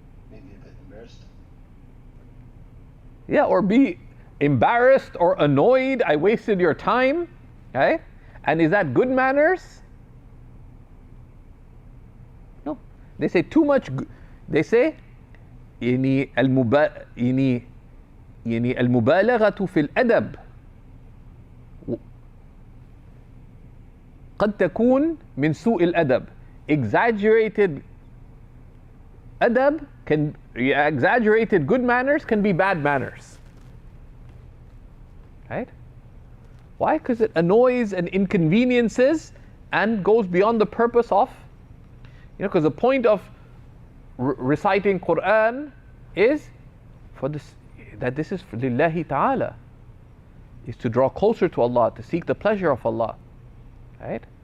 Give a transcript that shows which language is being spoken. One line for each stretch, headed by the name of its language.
English: Maybe a bit embarrassed. Yeah, or be embarrassed or annoyed. I wasted your time. Okay? And is that good manners? No. They say too much. They say,
Arabic: المبالغة في الأدب قد تكون من سوء الأدب.
English: Exaggerated exaggerated good manners can be bad manners. Right? Why? Because it annoys and inconveniences and goes beyond the purpose of, because the point of reciting Quran is for this, that this is for Lillahi Ta'ala, is to draw closer to Allah, to seek the pleasure of Allah, right?